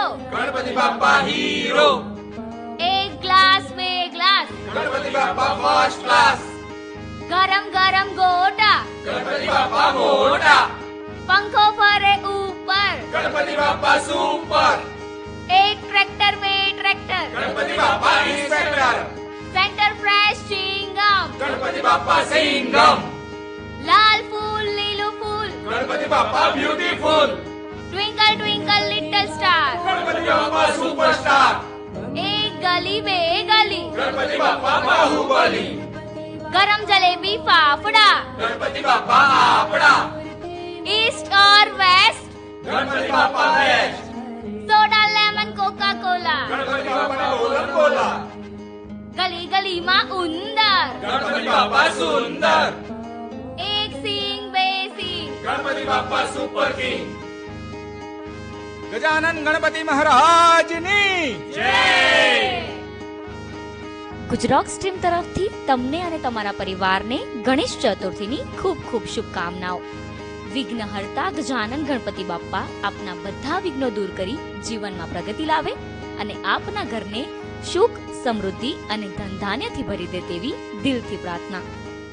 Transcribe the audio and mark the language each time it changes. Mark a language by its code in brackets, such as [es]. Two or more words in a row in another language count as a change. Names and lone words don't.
[gu] ગણપતિ બાપ્પા હીરો. એક ગ્લાસ બે ગ્લાસ, ગણપતિ બાપ્પા [en] first class. [gu] ગરમ ગરમ ગોટા, ગણપતિ બાપ્પા મોટા. પંખો ફરે ઉપર, ગણપતિ બાપ્પા સુપર. [hi] एक ट्रैक्टर में ट्रैक्टर, [gu] ગણપતિ બાપ્પા ઇન્સ્પેક્ટર. सेंटर फ्रेश चिंगम, ગણપતિ બાપ્પા સિંગમ. લાલ ફૂલ નીલું ફૂલ, ગણપતિ બાપ્પા બ્યુટીફુલ. [en] twinkle twinkle little star, [gu] ગણપતિ બાપ્પા સુપરસ્ટાર. [hi] एक गली में गली, [gu] ગણપતિ બાપ્પા બાહુબલી. ગરમ જલેબી ફાફડા, ગણપતિ બાપ્પા આપડા. [en] ईस्ट और वेस्ट, [gu] ગણપતિ બાપ્પા બેસ્ટ. [en] soda lemon कोका कोला, [gu] ગણપતિ બાપ્પા કોલમ કોલા. ગલી ગલી માં उंदर, ગણપતિ બાપ્પા સુંદર. એક સીંગ બે સીંગ, ગણપતિ બાપ્પા [en] super king. [gu] ગજાનન ગણપતિ મહારાજની જય. ગુજરાત સ્ટ્રીમ તરફથી તમને અને તમારા પરિવારને ગણેશ ચતુર્થીની ખૂબ ખૂબ શુભકામનાઓ. વિઘ્નહર્તા ગજાનન ગણપતિ બાપ્પા આપના બધા વિઘ્નો દૂર કરી જીવનમાં પ્રગતિ લાવે અને આપના ઘરને સુખ સમૃદ્ધિ અને ધન ધાન્યથી ભરી દે તેવી દિલથી પ્રાર્થના.